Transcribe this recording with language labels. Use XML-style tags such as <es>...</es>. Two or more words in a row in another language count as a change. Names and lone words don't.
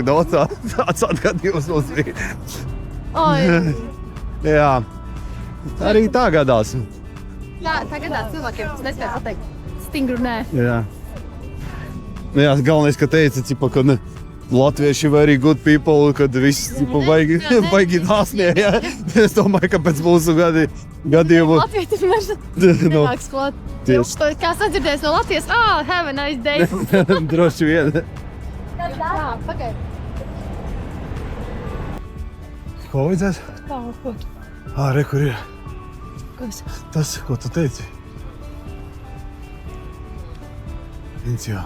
<lv>Tāds atgadījums mums bija. Jā, arī tā gadās. Tā gadās cilvēkiem, tas nespēja pateikt stingru nē. Jā, galvenais, ka teica, ka ne.</lv> <en>Latvieši very good people,</en> <lv>kad viss baigi dāsnie, jā. Es domāju, ka pēc mūsu gadījumu... Latvieši vienmēr nenāks klāt. Kā sadzirdēs no Latvijas,</lv> <en>have a nice day.</en> <lv>Droši vien. Pagaid. Ko vajadzēs? Ko? Kur ir? Kas? Tas, ko tu teici? Viens jā.</lv>